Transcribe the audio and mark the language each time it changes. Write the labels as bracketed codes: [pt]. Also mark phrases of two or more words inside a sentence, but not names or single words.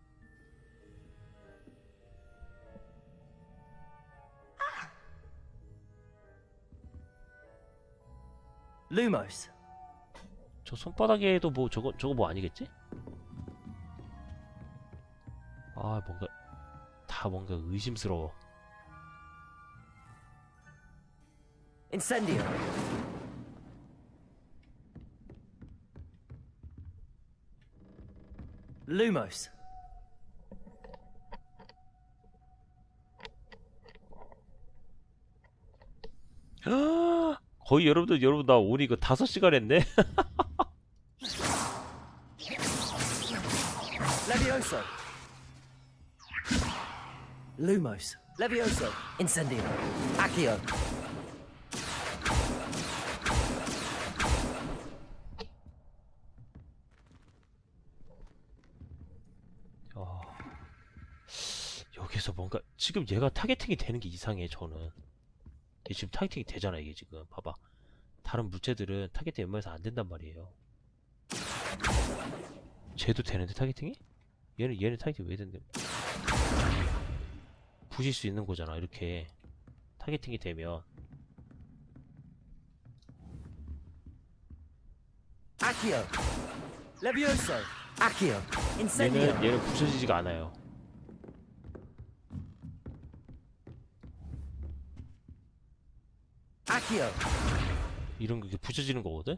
[ko] Lumos. 저 손바닥에도 뭐 저거 뭐 아니겠지? 아 뭔가 다 뭔가 의심스러워. Incendio. Lumos. 거의 여러분 나 오니 이거 5시간 했네. Levioso. Lumos. Levioso. Incendio. Accio. 여기서 뭔가 지금 얘가 타겟팅이 되는 게 이상해. 저는 얘 지금 타겟팅이 되잖아. 이게 지금 봐봐. 다른 물체들은 타겟팅 웬만해서 안 된단 말이에요. 쟤도 되는데 타겟팅이? 얘는 타겟팅 왜 된대? 부실 수 있는 거잖아. 이렇게 타겟팅이 되면. Accio. Levioso. Accio. Incendio. 얘는 부셔지지가 않아요. Accio. 이런 게 부셔지는 거거든?